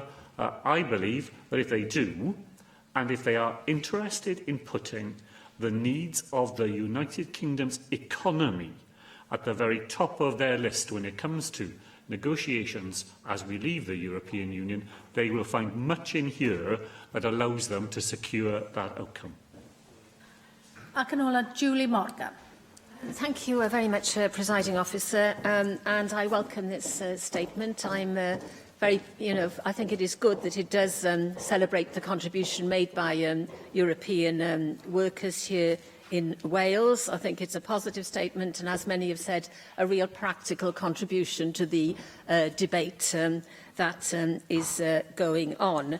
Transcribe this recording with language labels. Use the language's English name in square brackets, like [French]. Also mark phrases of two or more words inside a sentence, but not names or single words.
[English] I believe that if they do, and if they are interested in putting the needs of the United Kingdom's economy at the very top of their list when it comes to negotiations as we leave the European Union, they will find much in here that allows them to secure that outcome. [Welsh] Ac yn ola, Julie Morgan. [English] Thank you very much, Presiding Officer, and I welcome this statement. I'm very, I think it is good that it does celebrate the contribution made by European workers here in Wales. I think it's a positive statement and, as many have said, a real practical contribution to the debate that is going on.